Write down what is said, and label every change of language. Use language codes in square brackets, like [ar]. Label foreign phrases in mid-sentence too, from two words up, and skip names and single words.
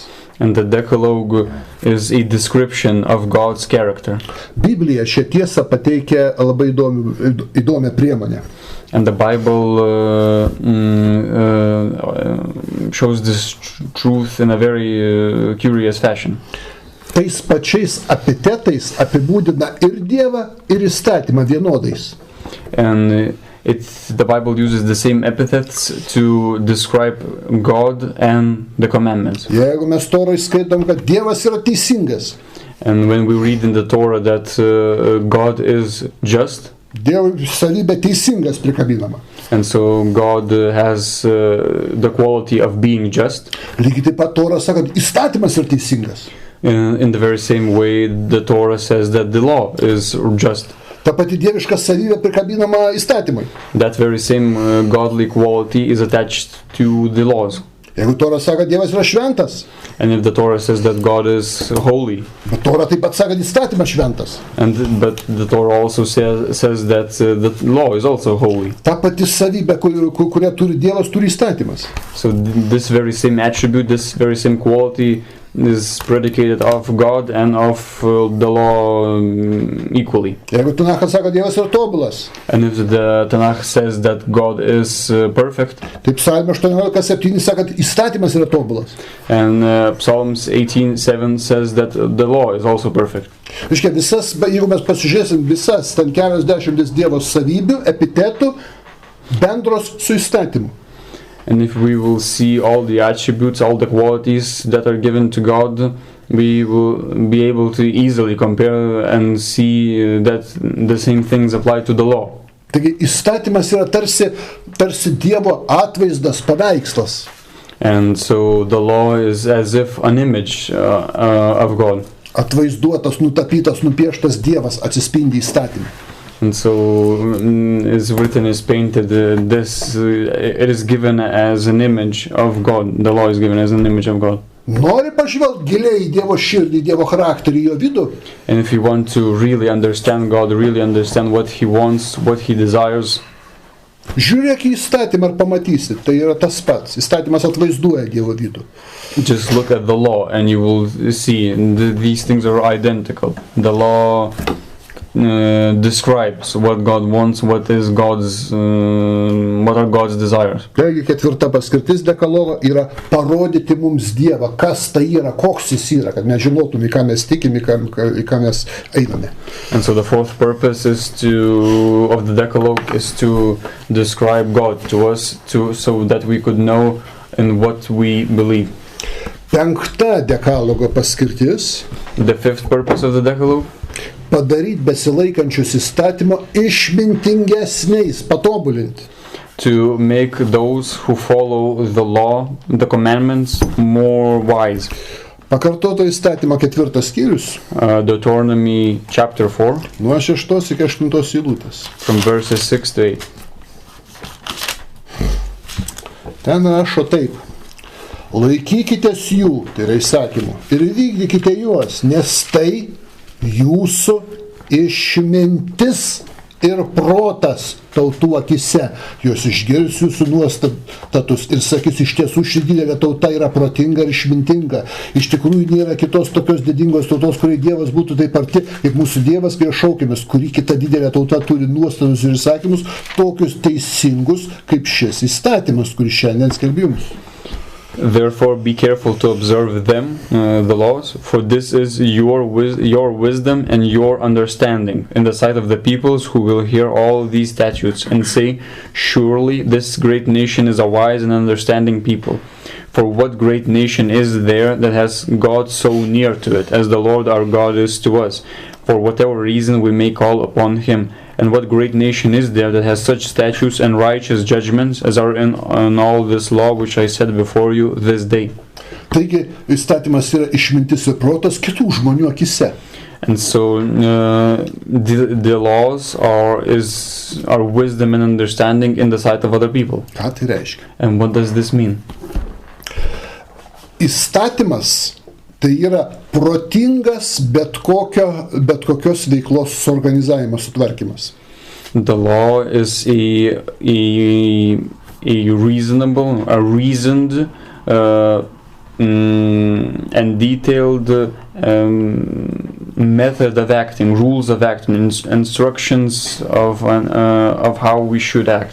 [en] And the Decalogue is a description of God's character. [lt] Biblija šią tiesą pateikia labai įdomią priemonę. [en] And the Bible shows this truth in a very curious fashion. [lt] Tais pačiais epitetais apibūdina ir Dievą, ir įstatymą vienodais. [en] And the Bible uses the same epithets to describe God and the commandments. [lt] Jeigu mes Toroj skaitom, kad Dievas yra teisingas, [en] And when we read in the Torah that God is just, [lt] Dievo savybė teisingas prikabinama. [en] and so God has the quality of being just. [lt] Lygiai taip pat Tora sako, kad įstatymas yra teisingas. [en] In the very same way, the Torah says that the law is just. [lt] Ta pati dieviška savybė prikabinama įstatymui. [en] That very same godly quality is attached to the laws. [lt] Jeigu Tora sako, kad Dievas yra šventas, [en] And if the Torah says that God is holy, [lt] bet Tora taip pat sako, kad įstatymas šventas. [en] but the Torah also says that the law is also holy. [lt] Ta pati savybė, kurią turi Dievas, turi įstatymas. [en] So this very same attribute, this very same quality is predicated of God and of the law equally. [lt] Jeigu Tanachas sako, kad Dievas yra tobulas, [en] And if the Tanakh says that God is perfect, [lt] taip Psalmė 18:7 sako, kad įstatymas yra tobulas. [en] and Psalms 18:7 says that the law is also perfect. [lt] Reiškia, jeigu mes pasižiūrėsim visas ten keliasdešimtis Dievo savybių, epitetų, bendros su įstatymu. [en] And if we will see all the attributes, all the qualities that are given to God, we will be able to easily compare and see that the same things apply to the law. [lt] Taigi įstatymas yra tarsi Dievo atvaizdas, paveikslas. [en] And so the law is as if an image of God. [lt] Atvaizduotas, nutapytas, nupieštas Dievas atsispindi įstatymą. [en] And so it's written, is painted, it is given as an image of God. The law is given as an image of God. [lt] Nori pažvelgti giliai į Dievo širdį, Dievo charakterį, jo vidų. [en] And if you want to really understand God, really understand what He wants, what He desires, [lt] Žiūrėk į įstatymą ir pamatysi, tai yra tas pats. Įstatymas atvaizduoja Dievo vidų. [en] just look at the law and you will see these things are identical. The law describes what God wants, what are God's desires. [lt] Taigi ketvirta paskirtis dekalogo yra parodyti mums Dievą, kas tai yra, koks jis yra, kad mes žinotume, į ką mes tikime, į ką mes einame. [en] And so the fourth purpose is of the Decalogue is to describe God to us, so that we could know in what we believe. [lt] Penkta dekalogo paskirtis [en] The fifth purpose of the Decalogue, [lt] padaryti besilaikančius įstatymo išmintingesniais, patobulinti. [en] to make those who follow the law, the commandments, more wise. [lt] Pakartoto įstatymo ketvirtas skyrius, [en] Deuteronomy chapter 4, [lt] nuo 6 iki 8 eilutės. [en] from verses 6 to 8. [lt] Ten rašo taip. Laikykitės jų, tai yra įsakymų, ir vykdykite juos, nes tai jūsų išmintis ir protas tautų akise. Jos išgirs jūsų nuostatus ir sakys, iš tiesų ši didelė tauta yra protinga ir išmintinga. Iš tikrųjų nėra kitos tokios didingos tautos, kuriai Dievas būtų taip arti, kaip mūsų Dievas, kai šaukėmės, kuri kita didelė tauta turi nuostatus ir įsakymus, tokius teisingus, kaip šis įstatymas, kuris šiandien skelbiu jums. [en] Therefore be careful to observe them, the laws, for this is your wisdom and your understanding in the sight of the peoples who will hear all these statutes and say, surely this great nation is a wise and understanding people. For what great nation is there that has God so near to it, as the Lord our God is to us, for whatever reason we may call upon Him? And what great nation is there that has such statutes and righteous judgments as are in all this law which I set before you this day? [lt] Taigi, įstatymas yra išmintis ir protas kitų žmonių akise. [en] And so the laws are wisdom and understanding in the sight of other people. [lt] Ką tai reiškia? [en] And what does this mean? [lt] Įstatymas tai yra protingas bet kokios veiklos suorganizavimas, sutvarkymas. [en] The law is a reasonable, a reasoned and detailed method of acting, rules of acting, instructions of how we should act.